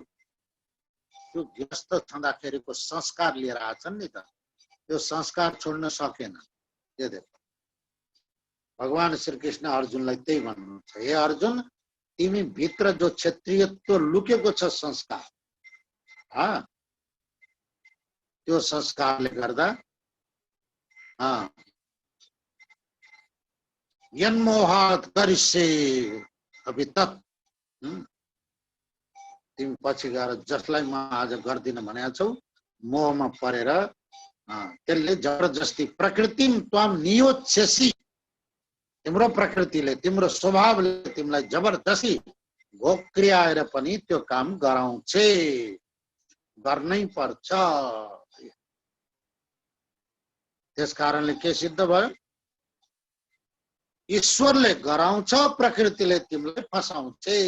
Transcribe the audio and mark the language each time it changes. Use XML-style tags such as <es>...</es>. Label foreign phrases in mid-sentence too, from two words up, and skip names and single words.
<ne>त्यो गृहस्थ छँदाखेरिको संस्कार लिएर आछन् नि त, त्यो संस्कार छोड्न सकेन। भगवान श्री कृष्ण अर्जुनलाई त्यही भन्नुहुन्छ, हे अर्जुन तिमी भित्र जो क्षत्रियत्व लुकेको छ संस्कार, त्यो संस्कारले गर्दा</ne> <sa>यन्मोहात् करिष्ये अभि तत्,</sa> <ne>तिमी पछि गएर जसलाई म आज गर्दिन भनेको छौ मोहमा परेर त्यसले जबरजस्ती</ne> <sa>प्रकृतिम त्वाम नियोच्छसि,</sa> <ne>तिम्रो प्रकृतिले तिम्रो स्वभावले तिमीलाई जबरजस्ती घोक्रियाएर पनि त्यो काम गराउँछ, गर्नै पर्छ। त्यस कारणले के सिद्ध भयो? ईश्वरले गराउँछ, प्रकृतिले तिमीलाई फसाउँछ।</ne>